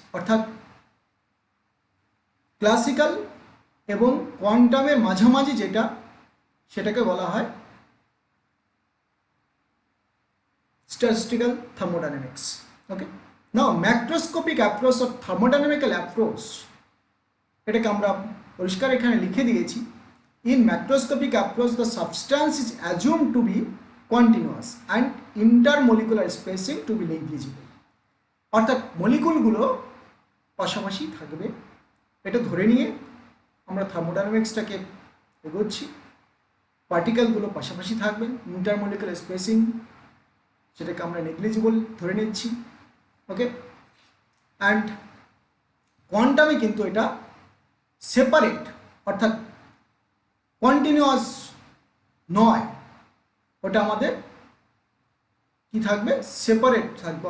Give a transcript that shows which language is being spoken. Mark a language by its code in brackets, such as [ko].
[bn] অর্থাৎ ক্লাসিক্যাল এবং কোয়ান্টামের মাঝামাঝি যেটা সেটাকে বলা হয় statistical thermodynamics. [en] okay, now macroscopic approach or thermodynamical approach, [bn] এটাকে আমরা পরিষ্কার এখানে লিখে দিয়েছি। [en] In macroscopic approach, the substance is assumed to be continuous and intermolecular spacing to be negligible. [bn] অর্থাৎ মলিকুলগুলো পাশাপাশি থাকবে, এটা ধরে নিয়ে আমরা থার্মোডাইনামিক্সটাকে এগোচ্ছি। পার্টিকেলগুলো পাশাপাশি থাকবে, ইন্টারমলিকুলার স্পেসিং সেটাকে আমরা নেগলিজিবল ধরে নিচ্ছি। ওকে, অ্যান্ড কোয়ান্টামে কিন্তু এটা সেপারেট, অর্থাৎ কন্টিনিউয়াস নয়, ওটা আমাদের কি থাকবে, সেপারেট থাকবে।